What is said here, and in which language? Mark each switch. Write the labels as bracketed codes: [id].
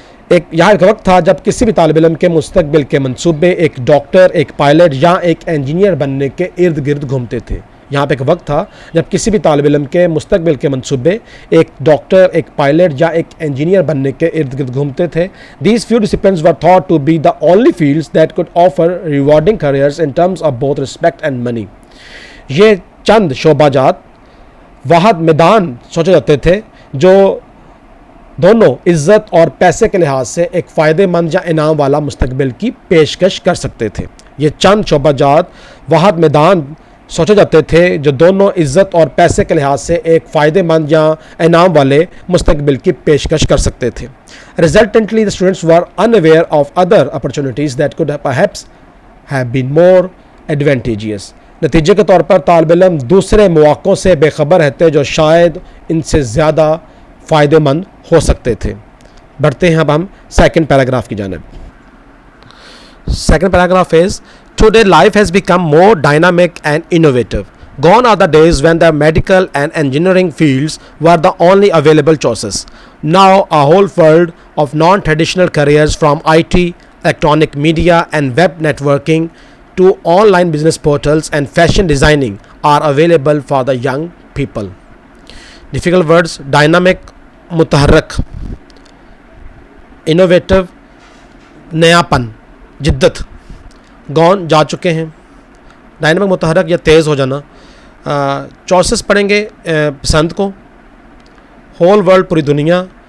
[ur] یہاں ایک وقت تھا جب کسی بھی طالب علم کے مستقبل کے منصوبے ایک ڈاکٹر، ایک پائلٹ یا ایک انجینئر بننے کے ارد گرد گھومتے تھے. یہاں پہ ایک وقت تھا جب کسی بھی طالب علم کے مستقبل کے منصوبے ایک ڈاکٹر، ایک پائلٹ یا ایک انجینئر بننے کے ارد گرد گھومتے تھے. [en] These few disciplines were thought to be the only fields that could offer rewarding careers in terms of both respect and money. [ur] یہ چند شعبہ جات، واحد میدان سوچے جاتے تھے جو دونوں عزت اور پیسے کے لحاظ سے ایک فائدہ مند یا انعام والا مستقبل کی پیشکش کر سکتے تھے. یہ چند شعبہ جات، واحد میدان سوچے جاتے تھے جو دونوں عزت اور پیسے کے لحاظ سے ایک فائدہ مند یا انعام والے مستقبل کی پیشکش کر سکتے تھے. [en] Resultantly, the students were unaware of other opportunities that could perhaps have been more advantageous. [ur] نتیجے کے طور پر طالب علم دوسرے مواقعوں سے بے خبر رہتے جو شاید ان سے زیادہ فائدہ مند ہو سکتے تھے. بڑھتے ہیں اب ہم سیکنڈ پیراگراف کی جانب. [en] Second paragraph is, today life has become more dynamic and innovative. Gone are the days when the medical and engineering fields were the only available choices. Now a whole world of non-traditional careers from IT, electronic media and web networking to online business portals and fashion designing are available for the young people. Difficult words: [ur] dynamic متحرک، innovative نیا پن، جدت. Gone جا چکے ہیں. Dynamic متحرک یا تیز ہو جانا. چوائسز پڑھیں گے پسند کو. ہول ورلڈ پوری دنیا.